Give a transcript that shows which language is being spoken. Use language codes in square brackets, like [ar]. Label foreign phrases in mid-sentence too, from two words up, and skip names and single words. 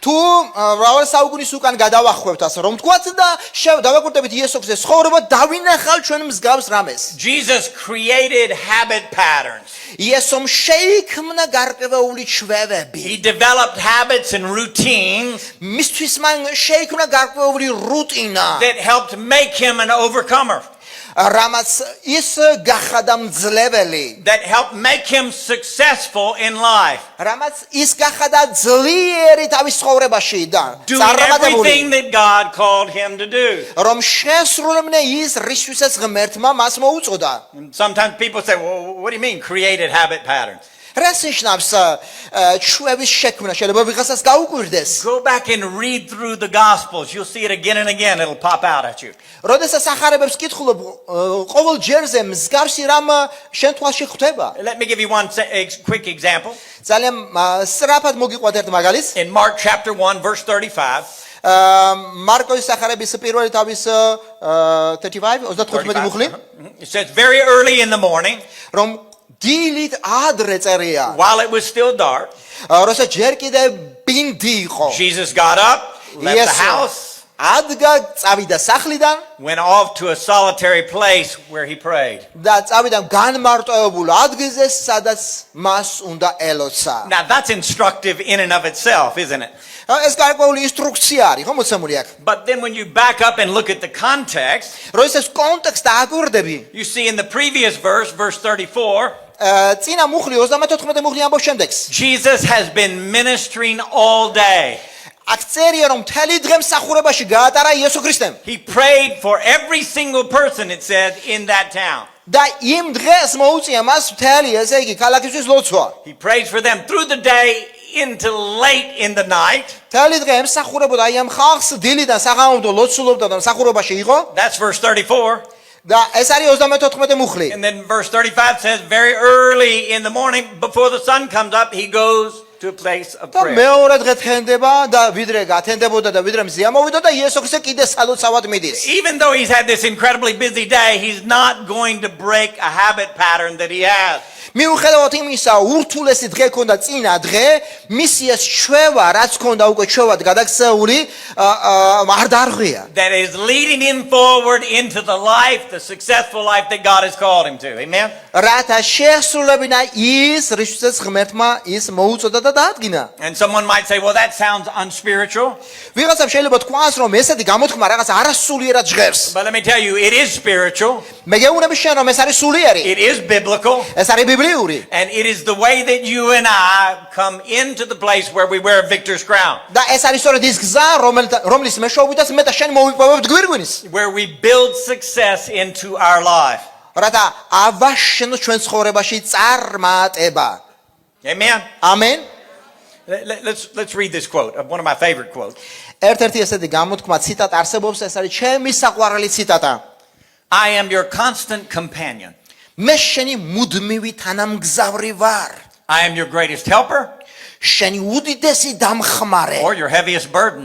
[ka] თუ მრავალ საუკუნის უკან გადავახვევთ ასე რომ თქვათ და დავაკურტებით იესო ქრისტეს ცხოვრება დავინახავთ ჩვენ მსგავს რამეს. [en] Jesus created habit patterns. [ka] იესომ შეიქმნა გარკვეული ჩვევები. [en] He developed habits and routines [ka] მისთვის მან შეიქმნა გარკვეული რუტინა. [en] that helped make him an overcomer, [ka] რამაც ის გახადა მძლეველი. [en] that helped make him successful in life, [ka] რამაც ის გახადა ძლიერი თავის ცხოვრებაში და [en] doing everything that God called him to do. [ka] რომ შესრულებნე ის რისთვისაც ღმერთმა მას მოუწოდა. [en] And sometimes people say, well, what do you mean created habit patterns? [ka] რას ნიშნავს ჩვევის შექმნა? შეიძლება ვიღაცას გაუკვირდეს. [en] Go back and read through the Gospels. You'll see it again and again. It'll pop out at you. [ka] როდესაც ახარებებს კითხულობ, ყოველ ჯერზე მსგავსი რამ შენ თვალში ხვდება. [en] Let me give you one quick example. [ka] ძალიან სწრაფად მოგიყვათ ერთ მაგალითს. [en] In Mark chapter 1, verse 35, [ka] მარკოს ახარების პირველი თავის 35 მუხლი, [en] it says, very early in the morning, [ka] რომ დილით ადრე წერია. [en] while it was still dark, [ka] როცა ჯერ კიდევ ბინდი იყო. [en] Jesus got up, left the house, [ka] ადგა, წავიდა სახლიდან [en] went off to a solitary place where he prayed. [ka] და წავიდა განმარტოებულ ადგილზე, სადაც მას უნდა ელოცა. [en] Now that's instructive in and of itself, isn't it? [ka] ეს გარკვეული ინსტრუქცია არის, ხო მოცემული აქ. [en] But then when you back up and look at the context, [ka] როდესაც კონტექსტს დააკვირდები, [en] you see in the previous verse, verse 34, [ka] წინა მუხლი 34 მუხლი ამბობს შემდეგს. [en] Jesus has been ministering all day. [ka] აქ წერია რომ მთელი დღე მსახურებაში გაატარა იესო ქრისტემ. [en] He prayed for every single person, it said, in that town. [ka] და იმ დღეს მოუწია მას მთელი, ესე იგი, ქალაქისთვის ლოცვა. [en] He prays for them through the day into late in the night. [ka] მთელი დღე ემსახურებოდა აი ამ ხალხს დილიდან საღამომდე ლოცულობდა და მსახურებაში იყო. [en] That's verse 34. [ka] და ეს არის 34 მუხლი. [en] And then verse 35 says, very early in the morning, before the sun comes up, he goes to a place of [ka] და [en] prayer. [ka] მეორე დღე თენდება და ვიდრე გათენდებოდა და ვიდრე მზია მოვიდა და იესო ქრისტე კიდე სალოცავად მიდის. [en] Even though he's had this incredibly busy day, he's not going to break a habit pattern that he has. [ka] მიუხედავად იმისა, ურთულესი დღე ქონდა წინა დღე, მისი ეს ჩვევა, რაც ქონდა უკვე ჩვევად გადაქცეული, არ დარღვია. [en] That is leading him forward into the life, the successful life that God has called him to. Amen? [ka] რათა შეესრულებინა ის, რისთვისაც ღმერთმა ის მოუწოდა და დაადგინა. [en] And someone might say, well, that sounds unspiritual. [ka] ვიღაცამ შეიძლება თქვას, რომ ესეთი გამოთქმა რაღაც არასულიერად ჟღერს. [en] But let me tell you, it is spiritual. [ka] მე გეუბნები შენ, რომ ეს არის სულიერი. [en] It is biblical. [ka] ეს არის ბიბლიური. [en] And it is the way that you and I come into the place where we wear a victor's crown. [ka] და ეს არის სწორედ ის გზა, რომლის მეშვეობითაც მე და შენ მოვიპოვებთ გვირგვინის. [en] Where we build success into our life. [ka] რათა ავაშენოთ ჩვენ ცხოვრებაში წარმატება. [en] Amen? [ka] ამენ. [en] Let's read this quote, one of my favorite quotes. [ka] ერთ-ერთი ესეთი გამოთქმა ციტატა არსებობს, ეს არის ჩემი საყვარელი ციტატა. [en] I am your constant companion. [ka] მე შენი მუდმივი თანამგზავრი ვარ. [en] I am your greatest helper [ka] შენი უდიდესი დამხმარე. [en] or your heaviest burden.